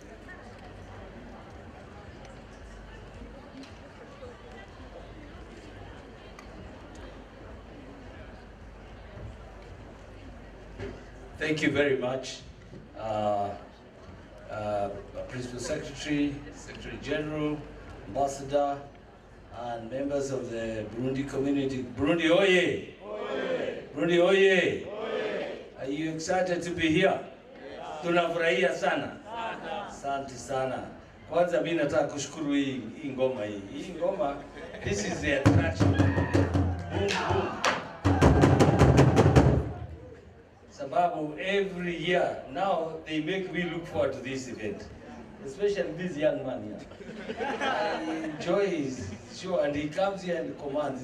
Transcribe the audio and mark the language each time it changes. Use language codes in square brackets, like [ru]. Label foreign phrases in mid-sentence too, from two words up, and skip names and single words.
[en] Thank you very much, Principal Secretary, Secretary General, Ambassador, and members of the Burundi community. [sw] Burundi oye! Oye! Burundi oye! Oye! [en] Are you excited to be here? [sw] Tunafurahia sana. Asante sana. Kwanza mimi nataka kushukuru hii ngoma hii. Hii ngoma, [en] this is the attraction. Boom, boom. [sw] Sababu [en] every year now they make me look forward to this event, especially this young man here. [sw] I enjoy his show, and he comes here and commands.